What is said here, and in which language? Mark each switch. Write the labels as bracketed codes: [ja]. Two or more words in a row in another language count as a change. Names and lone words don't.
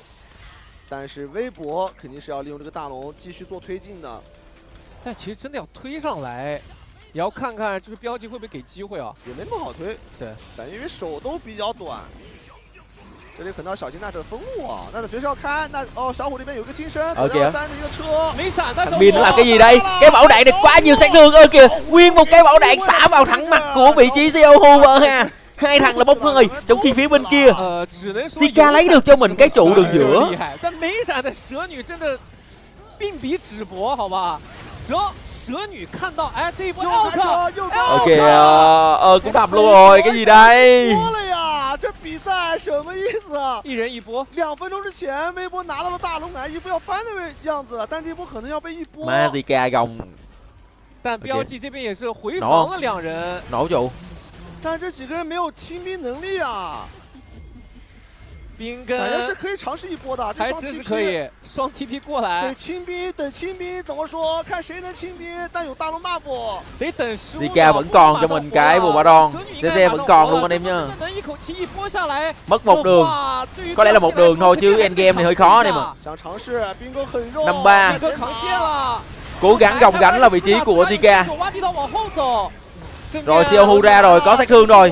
[zh] 但是微博肯定是要利用这个大龙继续做推进的。但其实真的要推上来，也要看看就是 BLG 会不会给机会啊？也没那么好推。对，感觉因为手都比较短。这里可能要小心奈特的封路啊，奈特随时要开。那小虎这边有一个金身，3的一个车，没闪，但是 [vi] Bin nó làm cái gì đây? Cái bảo đạn này quá nhiều sát thương ơ kìa, nguyên một cái bảo đạn xả vào thẳng mặt của vị trí CEO Hoover ha. Hai thằng là bốc hơi, trong khi phía bên kia Zika lấy được cho mình cái trụ đường giữa. [zh] 但没闪的蛇女真的并比纸薄，好吧？只要蛇女看到，哎，这一波 [vi] kìa, cũng đập luôn rồi, cái gì đây? [zh] 这比赛什么意思啊？一人一波。 2分钟之前，微博拿到了大龙奶，一副要翻的样子，但这波可能要被一波。 [vi] Má Zika gồng. [zh] 但 BLG 这边也是回防了2人。 [vi] nổ trụ. [zh] 但这几个人没有清兵能力啊！兵跟感觉是可以尝试一波的，还真是可以双 TP 过来。得清兵，等清兵怎么说？看谁能清兵，但有大龙 buff。得等15 [vi] Zika vẫn còn cho mình cái bùa ba đòn. CC vẫn còn luôn anh em nhá. Mất một đường. Có lẽ là một đường thôi chứ endgame này hơi khó anh em ạ. 5-3. Cố gắng gồng gánh là vị trí của Zika. Rồi Xiaohu ra rồi, có sát thương rồi.